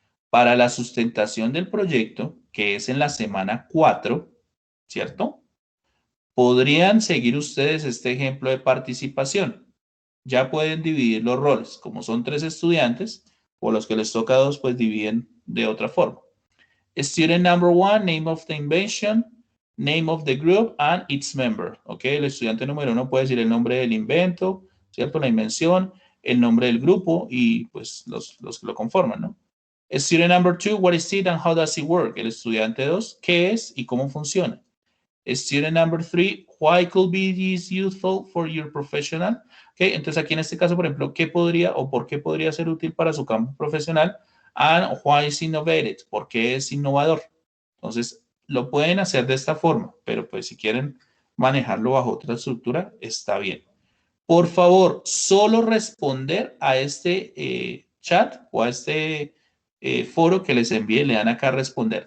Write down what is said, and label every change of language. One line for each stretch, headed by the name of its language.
Spanish: Para la sustentación del proyecto, que es en la semana 4, ¿cierto? Podrían seguir ustedes este ejemplo de participación. Ya pueden dividir los roles. Como son 3 estudiantes, o los que les toca 2, pues dividen de otra forma.
English: Student number 1, name of the invention, name of the group, and its member.
Spanish: ¿Ok? El estudiante número 1 puede decir el nombre del invento, ¿cierto? La invención, el nombre del grupo y pues los que lo conforman, ¿no?
English: Student number 2, what is it and how does it work?
Spanish: El estudiante 2, ¿qué es y cómo funciona?
English: Student number 3, why could be this useful for your professional?
Spanish: Okay, entonces aquí en este caso, por ejemplo, ¿qué podría o por qué podría ser útil para su campo profesional?
English: And why is innovative?
Spanish: ¿Por qué es innovador? Entonces, lo pueden hacer de esta forma, pero pues si quieren manejarlo bajo otra estructura, está bien. Por favor, solo responder a este chat o a este foro que les envíe, le dan acá a responder.